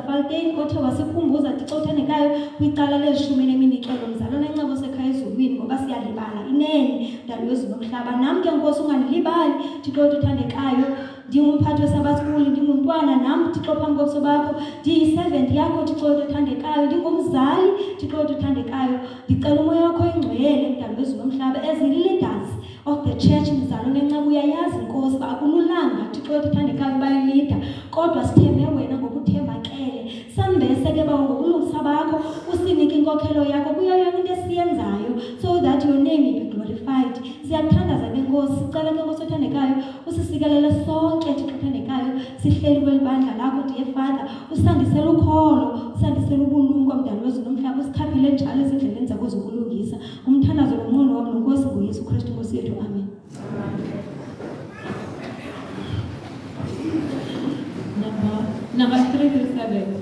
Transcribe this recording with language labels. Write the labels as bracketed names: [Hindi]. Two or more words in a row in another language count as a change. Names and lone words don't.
[Xhosa] Faltein othe wasikhumbuza Thixo othandekayo kwicala lezishumi neminikelo mzali onencebo sekhaya ezulwini ngoba siyalibala inene mdali wezulu nomhlaba nam ke Nkosi unganilibali Thixo wethu othandekayo ndingumphathi weSabbath School ndingumntwana nam Thixo phambi kobuso bakho ndiyi-servant yakho Thixo wethu othandekayo ndingumzali Thixo wethu othandekayo ndicela umoya wakho ingcwele mdali wezulu nomhlaba [English] as leaders of the [Xhosa] church mzali onenceba uyayazi Nkosi uba akululanga Thixo wethu othandekayo bayilida kodwa sithembe wena ngokuthembakele sambese ke bawo ngokulungisa bakho usinike inkokhelo yakho kuyo yonke into esiyenzayo [English] so that your name will be glorified [Xhosa] siyathandaza ke Nkosi sicela ke Nkosi othandekayo usisikelele sonke Thixo othandekayo sihleli kwelibandla lakho [English] dear Father [Xhosa] usandisele ukholo usandisele ubulumko mdali wezulu nomhlaba usikhaphile njalo ezindleleni zakho zokulungisa umthandazo nomnqweno wami noNkosi nguYesu Kristu Nkosi yethu amen. [English] Number 3-7.